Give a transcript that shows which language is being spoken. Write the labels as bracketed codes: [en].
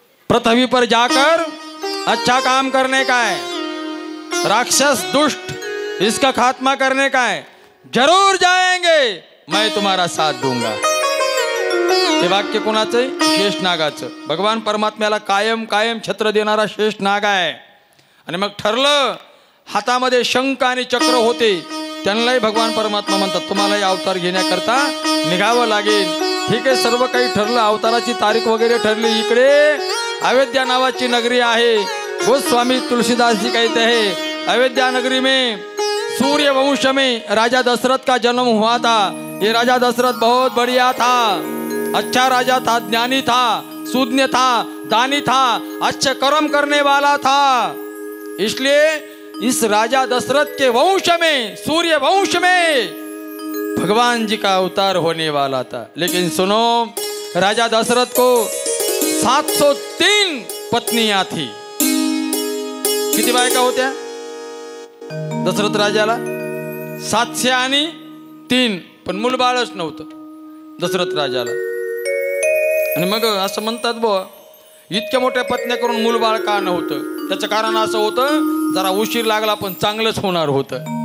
[hi] पृथ्वी पर जाकर अच्छा काम करने का है, राक्षस दुष्ट इसका खात्मा करने का है. जरूर जाएंगे, मैं तुम्हारा साथ दूंगा. [mr] हे वाक्य कोणाचं आहे? शेषनागाचं. भगवान परमात्म्याला कायम कायम छत्र देणारा शेषनाग आहे. आणि मग ठरलं, हातामध्ये शंख आणि चक्र होते, त्यांनाही भगवान परमात्मा म्हणतात तुम्हालाही अवतार घेण्याकरता निघावं लागेल. ठीक आहे, सर्व काही ठरलं, अवताराची तारीख वगैरे ठरली. इकडे अयोध्या नावाची नगरी आहे. [hi] गोस्वामी तुलसीदास जी कहते हैं, अयोध्या नगरी में सूर्य वंश में राजा दशरथ का जन्म हुआ था. ये राजा दशरथ बहुत बढ़िया था, अच्छा राजा था, ज्ञानी था, सुज्ञ था, दानी था, अच्छे कर्म करने वाला था. इसलिए इस राजा दशरथ के वंश में, सूर्य वंश में भगवान जी का अवतार होने वाला था. लेकिन सुनो, राजा दशरथ को 703 पत्नियां थी. [mr] किती बायका होत्या दशरथ राजाला? 703. पण मूलबाळच नव्हतं दशरथ राजाला. आणि मग असं म्हणतात, बुवा इतक्या मोठ्या पत्न्या करून मूलबाळ का नव्हतं? त्याचं कारण असं होतं, जरा उशीर लागला पण चांगलंच होणार होतं.